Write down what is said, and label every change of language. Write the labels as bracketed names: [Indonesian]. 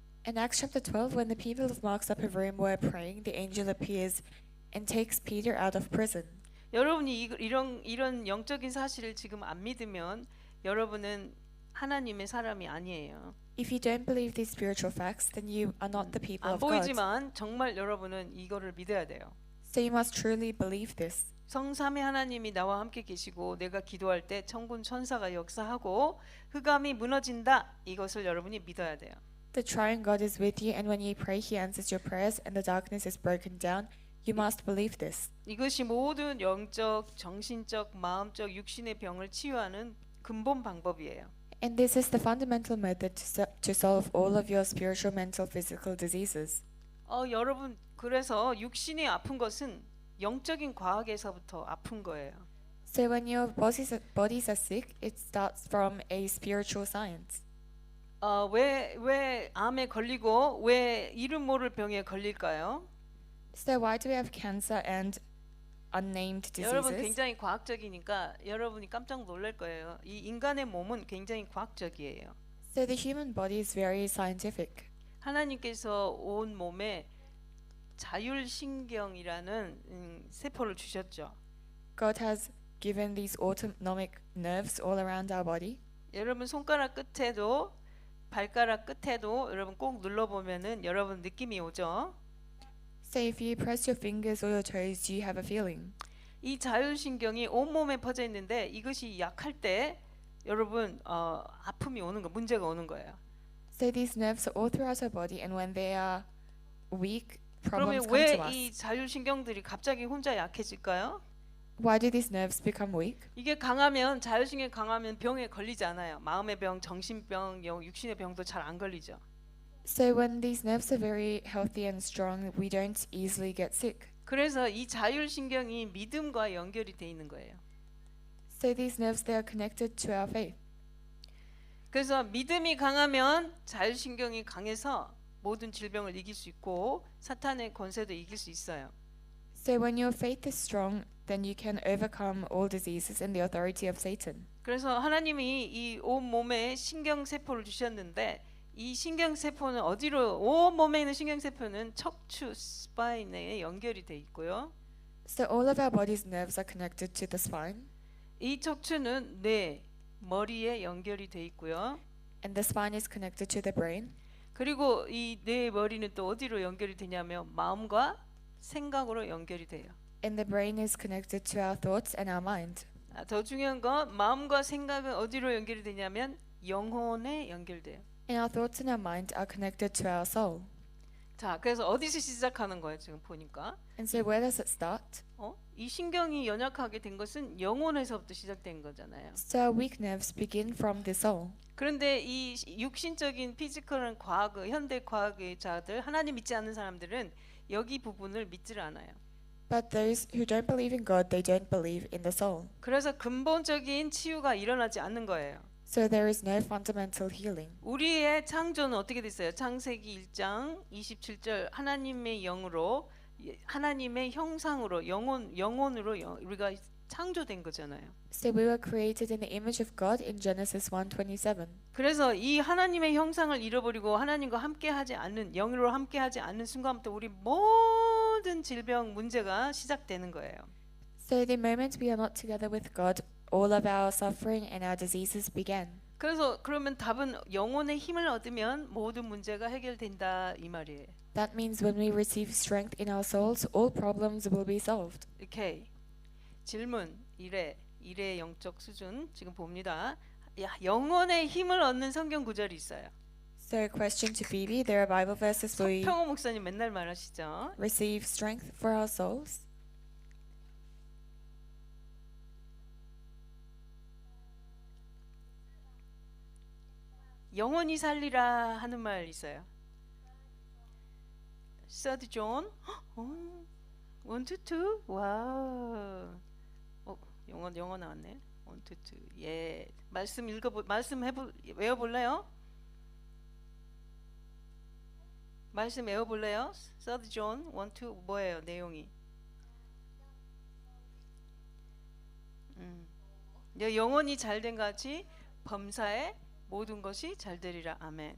[English] In Acts chapter 12, when the people of Mark's upper room were praying, the angel appears and takes Peter out of prison. [Korean] 여러분이 이런 영적인 사실을 지금 안 믿으면 여러분은 하나님의 사람이 아니에요. [English] If you don't believe these spiritual facts, then you are not the people [Korean] 보이지만 정말 여러분은 이거를 믿어야 돼요. [English] So you must truly believe this. [Korean] 성삼위 하나님이 나와 함께 계시고 내가 기도할 때 천군 천사가 역사하고 흑암이 무너진다. 이것을 여러분이 믿어야 돼요. [English] The triune God is with you, and when you pray, He answers your prayers, and the darkness is broken down. You must believe this. [Korean] 이것이 모든 영적, 정신적, 마음적, 육신의 병을 치유하는 근본 방법이에요. [English] And this is the fundamental method to solve all of your spiritual, mental, physical diseases. [Korean] 여러분 그래서 육신이 아픈 것은 영적인 과학에서부터 아픈 거예요. [English] So when your bodies are sick, it starts from a spiritual science. [Korean] 왜 암에 걸리고 왜 이름 모를 병에 걸릴까요? [English] So why do we have cancer and unnamed [Korean] 여러분 [English] diseases? [Korean] 굉장히 과학적이니까 여러분이 깜짝 놀랄 거예요. 이 인간의 몸은 굉장히 과학적이에요. [English] So the human body is very scientific. [Korean] 하나님께서 온 몸에 자율신경이라는 세포를 주셨죠. [English] God has given these autonomic nerves all around our body. [Korean] 여러분 손가락 끝에도 발가락 끝에도 여러분 꼭 눌러보면은 여러분 느낌이 오죠. [English] So if you press your fingers or your toes, you have a feeling. [Korean] 이 자율신경이 온 몸에 퍼져 있는데 이것이 약할 때 여러분 아픔이 오는 거, 문제가 오는 거예요. [English] So these nerves are all throughout our body, and when they are weak, [Korean] 그러면 [English] problems come to us. [Korean] 이 자율신경들이 갑자기 혼자 약해질까요? [English] Why do these nerves become weak? [Korean] 이게 강하면 자율신경이 강하면 병에 걸리지 않아요. 마음의 병, 정신병, 육신의 병도 잘 안 걸리죠. [English] So when these nerves are very healthy and strong, we don't easily get sick. [Korean] 그래서 이 자율신경이 믿음과 연결이 돼 있는 거예요. [English] So these nerves, they are connected to our faith. [Korean] 그래서 믿음이 강하면 자율신경이 강해서 모든 질병을 이길 수 있고 사탄의 권세도 이길 수 있어요. [English] So when your faith is strong, then you can overcome all diseases and the authority of Satan. [Korean] 그래서 하나님이 이 온 몸에 신경세포를 주셨는데 이 신경세포는 어디로 온 몸에 있는 신경세포는 척추 스파인에 연결이 돼 있고요. [English] So all of our body's nerves are connected to the spine, [Korean] 이 척추는 뇌, 머리에 연결이 돼 있고요. [English] and the spine is connected to the brain. [Korean] 그리고 이 뇌, 머리는 또 어디로 연결이 되냐면 마음과 생각으로 연결이 돼요. [English] And the brain is connected to our thoughts and our mind. [Korean] 더 중요한 건 마음과 생각은 어디로 연결이 되냐면 영혼에 연결돼요. [English] And our thoughts and our mind are connected to our soul. [Korean] 자, 그래서 어디서 시작하는 거예요? 지금 보니까. [English] And so where does it start? [Korean] 이 신경이 연약하게 된 것은 영혼에서부터 시작된 거잖아요. [English] So our weak nerves begin from the soul. [Korean] 그런데 이 육신적인 피지컬한 과학, 현대 과학의 자들, 하나님 믿지 않는 사람들은 여기 부분을 믿지를 않아요. [English] But those who don't believe in God, they don't believe in the soul. [Korean] 그래서 근본적인 치유가 일어나지 않는 거예요. [English] So there is no fundamental healing. [Korean] 우리의 창조는 어떻게 됐어요? 창세기 1장 27절 하나님의 영으로 하나님의 형상으로 영혼으로 우리가 창조된 거잖아요. [English] So we were created in the image of God in Genesis 1:27. [Korean] 그래서 이 하나님의 형상을 잃어버리고 하나님과 함께하지 않는 영으로 함께하지 않는 순간부터 우리 모든 질병 문제가 시작되는 거예요. [English] So the moment we are not together with God, all of our suffering and our diseases began. [Korean] 그래서 그러면 답은 영혼의 힘을 얻으면 모든 문제가 해결된다 이 말이에요. [English] That means when we receive strength in our souls, all problems will be solved. [Korean] 오케이. 질문 일의 영적 수준 지금 봅니다. 영혼의 힘을 얻는 성경 구절이 있어요. [English] So question to Phoebe, there are Bible verses where we [Korean] 평호 목사님 맨날 말하시죠. [English] receive strength for our souls. [Korean] 영원히 살리라 하는 말 있어요. [English] Third John, 1 to 2, 와우. [Korean] 영어 나왔네. [English] 1 to 2, [Korean] 예. 말씀 외워볼래요? 말씀 외워볼래요? [English] Third John, 1 to [Korean] 뭐예요? 내용이? 영혼이 잘된 같이 범사에 모든 것이 잘 되리라. 아멘.